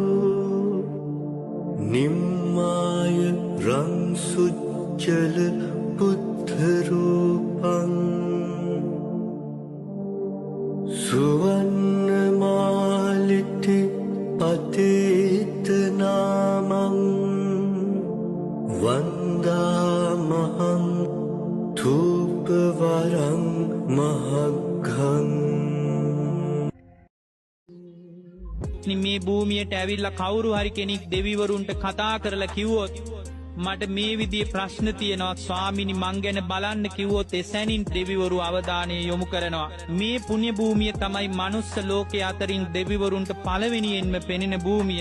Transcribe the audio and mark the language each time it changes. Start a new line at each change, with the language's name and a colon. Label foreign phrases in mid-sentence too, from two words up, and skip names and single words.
Pali: නිම්මාය රංසුච්චල බුද්ධ රූපං සුවන්නමාලිටි පතේත නාමං වන්දාමහං ධූපවරං මහග්ගං.
Sinhala: මේ භූමියට ඇවිල්ලා කවුරු හරි කෙනෙක් දෙවිවරුන්ට කතා කරලා කිව්වොත් මට මේ විදිහේ ප්‍රශ්න තියෙනවා ස්වාමිනි මං ගැන බලන්න කිව්වොත් එසැනින් දෙවිවරු අවධානය යොමු කරනවා. මේ පුණ්‍ය භූමිය තමයි මනුස්ස ලෝකයේ අතරින් දෙවිවරුන්ට පළවෙනියෙන්ම පෙනෙන භූමිය.